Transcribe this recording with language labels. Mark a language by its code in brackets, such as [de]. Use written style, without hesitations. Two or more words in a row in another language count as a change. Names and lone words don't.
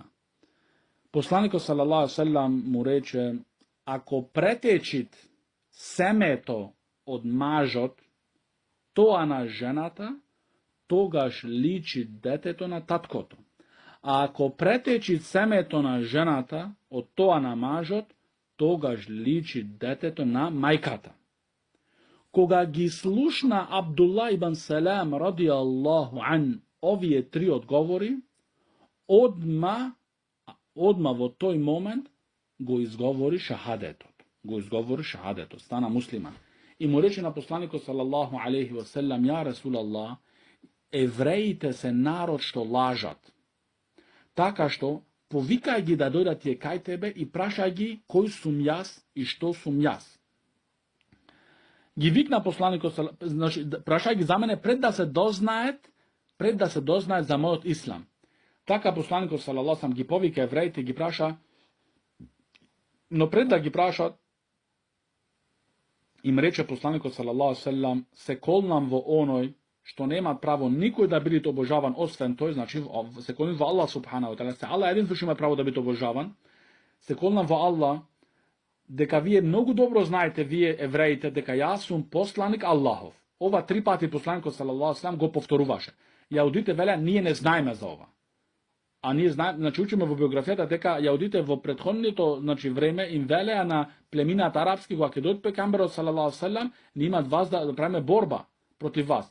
[mk] Посланикот [ar] صلى الله عليه وسلم [mk] му рече, ако претечит семето од мажот, тоа на жената, тогаш личи детето на таткото. А ако претечит семето на жената од тоа на мажот, тогаш личи детето на мајката. Кога ги слушна Абдуллах ибн Салам [ar] رضي الله عنه [mk] овие 3 одговори, одма во тој момент го изговори шахадетот. го изговори шахадето, стана муслиман. И му рече на посланику [ar] صلى الله عليه وسلم, يا رسول الله, [mk] евреите се народ што лажат. Така што, повикај ги да дојдат тие кај тебе и прашај ги кој сум јас и што сум јас. Ги викна посланикот, значи, прашај ги за мене пред да се дознаат за мојот ислам. Така посланикот [ar] صلى الله عليه [mk] ги повика евреите, ги праша, но пред да ги прашат, им рече посланикот [ar] صلى الله عليه وسلم, [mk] се колнам во оној што нема право никој да биде обожаван освен тој, значи се колнам во Аллах [ar] سبحانه وتعالى, [mk] се Аллах единствено што има право да биде обожаван. Се колнам во Аллах дека вие многу добро знаете, вие евреите, дека јас сум посланик Аллахов. Ова 3 пати посланикот [ar] صلى الله عليه وسلم [mk] го повторуваше. Јаудите веле, ние не знаеме за ова. А ние знаеме, значи учиме во биографијата дека јаудите во претходното, значи време им велеа на племината арапски, кога ќе дојде пегамберот [ar] صلى الله عليه وسلم, [mk] не имат вас да правиме борба против вас.